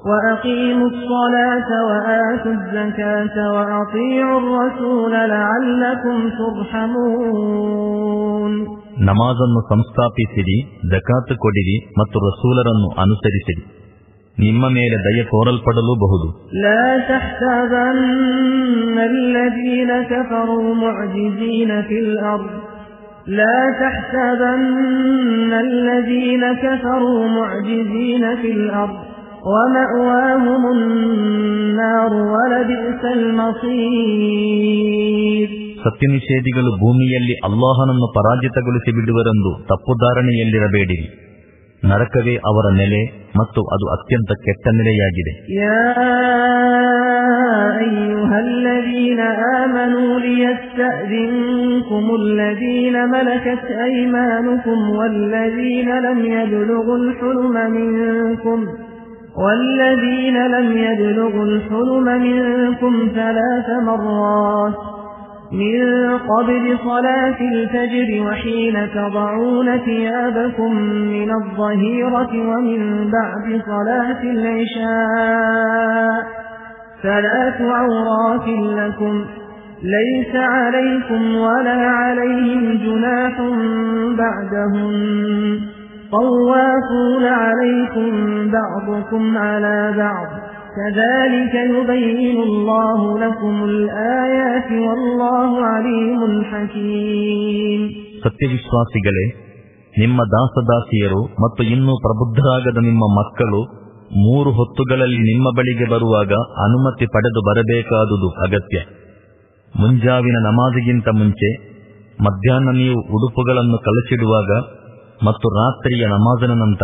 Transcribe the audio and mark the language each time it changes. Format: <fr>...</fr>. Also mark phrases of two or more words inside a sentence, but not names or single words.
<kn>ನಮಾಜನ್ನು ಸಂಸ್ಥಾಪಿಸಿರಿ, ಜಕಾತ್ ಕೊಡಿರಿ ಮತ್ತು ರಸೂಲರನ್ನು ಅನುಸರಿಸಿರಿ. ನಿಮ್ಮ ಮೇಲೆ ದಯ ತೋರಲ್ಪಡಲೂಬಹುದು.</kn> <ar>لا تحسبن الذين كفروا معجزين في الأرض لا تحسبن الذين كفروا معجزين في الأرض ومأواهم النار ولبئس المصير.</ar> <kn>ಸತ್ಯನಿಷೇಧಿಗಳು ಭೂಮಿಯಲ್ಲಿ ಅಲ್ಲಾಹನನ್ನು ಪರಾಜಿತಗೊಳಿಸಿ ಬಿಡುವರೆಂದು ತಪ್ಪುಧಾರಣೆಯಲ್ಲಿರಬೇಡಿರಿ. ನರಕವೇ ಅವರ ನೆಲೆ ಮತ್ತು ಅದು ಅತ್ಯಂತ ಕೆಟ್ಟ ನೆಲೆಯಾಗಿದೆ.</kn> <ar>يا أيها الذين آمنوا ليستأذنكم الذين ملكت أيمانكم والذين لم يبلغوا الحلم منكم ثلاث مرات من قبل صلاة الفجر وحين تضعون ثيابكم من الظهيرة ومن بعد صلاة العشاء ثلاث عورات لكم ليس عليكم ولا عليهم جناح بعدهم طوافون عليكم بعضكم على بعض كذلك يبين الله لكم الآيات والله عليم حكيم.</ar> <kn>ಸತ್ಯವಿಶ್ವಾಸಿಗಳೇ, ನಿಮ್ಮ ದಾಸದಾಸಿಯರು ಮತ್ತು ಇನ್ನೂ ಪ್ರಬುದ್ಧರಾಗದ ನಿಮ್ಮ ಮಕ್ಕಳು 3 ಹೊತ್ತುಗಳಲ್ಲಿ ನಿಮ್ಮ ಬಳಿಗೆ ಬರುವಾಗ ಅನುಮತಿ ಪಡೆದು ಬರಬೇಕಾದುದು ಅಗತ್ಯ. ಮುಂಜಾವಿನ ನಮಾಜಿಗಿಂತ ಮುಂಚೆ, ಮಧ್ಯಾಹ್ನ ನೀವು ಉಡುಪುಗಳನ್ನು ಕಲಚಿಡುವಾಗ ಮತ್ತು ರಾತ್ರಿಯ ನಮಾಜನ ನಂತರ.</kn>